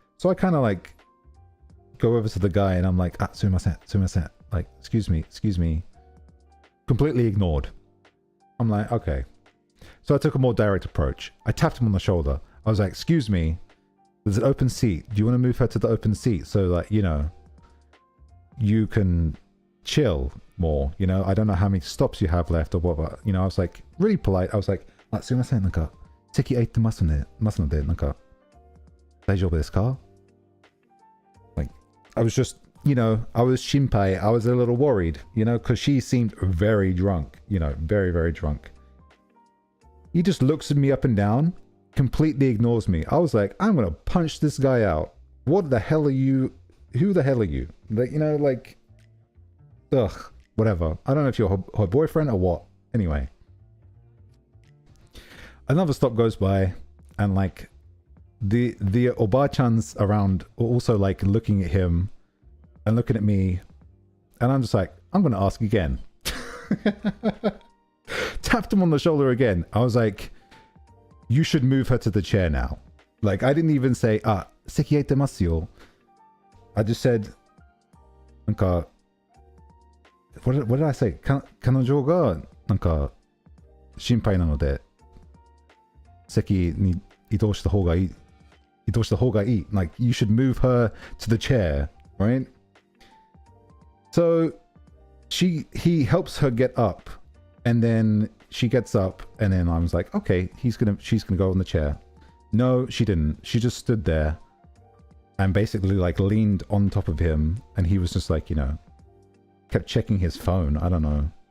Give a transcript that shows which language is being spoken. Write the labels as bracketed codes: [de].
[en] So I kind of like go over to the guy and I'm like, [ja] sumimasen, [en] like excuse me, completely ignored. I'm like, okay. So I took a more direct approach. I tapped him on the shoulder. I was like, excuse me, there's an open seat. Do you want to move her to the open seat so that, you know, you can chill more, you know? I don't know how many stops you have left or what, but, you know, I was like, really polite. I was like, [ja] すいません、なんか、席空いてますので、なんか、大丈夫ですか? [en] Like, I was just, you know, I was shinpai. I was a little worried, you know, because she seemed very drunk, you know, very, very drunk. He just looks at me up and down, completely ignores me. I was like, I'm going to punch this guy out. What the hell are you? Who the hell are you? Like, you know, like, ugh, whatever. I don't know if you're her boyfriend or what. Anyway. Another stop goes by and like the Oba-chans around are also like looking at him and looking at me. And I'm just like, I'm going to ask again. Tapped him on the shoulder again. I was like, you should move her to the chair now. Like, I didn't even say, [ja] seki aitemasu yo. [en] I just said, なんか, what did I say? [ja] 彼女がなんか心配なので席に移動した方がいい。 [en] Like, you should move her to the chair, right? So he helps her get up, and then she gets up, and then I was like, okay, she's gonna go on the chair. No, she didn't. She just stood there and basically like leaned on top of him, and he was just like, you know, kept checking his phone. I don't know.